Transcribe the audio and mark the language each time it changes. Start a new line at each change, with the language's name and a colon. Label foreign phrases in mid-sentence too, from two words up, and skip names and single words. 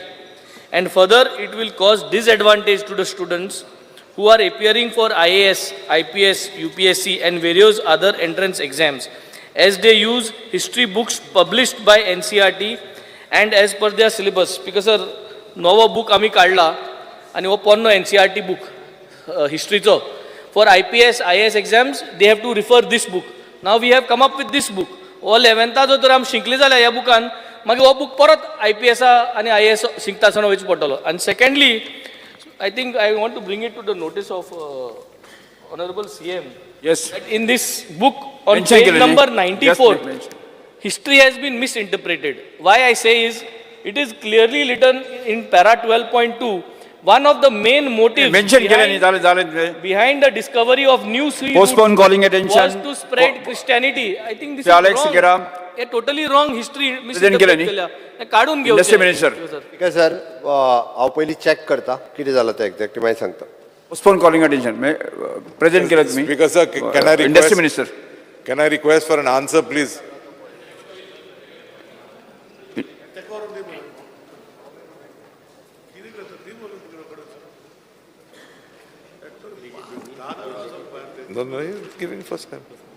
English: And further, it will cause disadvantage to the students who are appearing for IAS, IPS, UPSC and various other entrance exams, as they use history books published by NCRT and as per their syllabus. Because sir,
Konkani: novo book आमी काढला आणि हो पोन्नो NCRT book historyचो.
English: For IPS, IAS exams, they have to refer this book. Now we have come up with this book.
Konkani: All 11th जो तर आम शिकले जाल्यार ह्या बुकान मागीर हो बूक परत IPS आनी IAS शिकता आसतना वयचो पडटलो.
English: आनी सेकंडली I think I want to bring it to the notice of Honorable CM. Yes. That in this book on Mention page केलेली. number Just 94, mention. history has been misinterpreted. Why I say is, it is clearly written in para 12.2. One of the main motives
Marathi: Mention केलेली. झाले.
English: behind the discovery of new sea Postpone routes calling attention. was to spread Christianity. I think this ते is Alex wrong. Geram. A totally wrong history केलेली.
Marathi: misinterpret केल्या. काढून घेऊ.
English: Industry Minister.
Marathi: ठीक आहे
Konkani: सर हांव पयलीं चॅक करता कितें जालां तें एक्झॅक्टली मागीर सांगता.
English: Postpone calling attention.
Marathi: Present केलं तुम्ही.
English: Speaker sir, can I request? Industry Minister. Can I request for an answer, please? No, you're giving first time.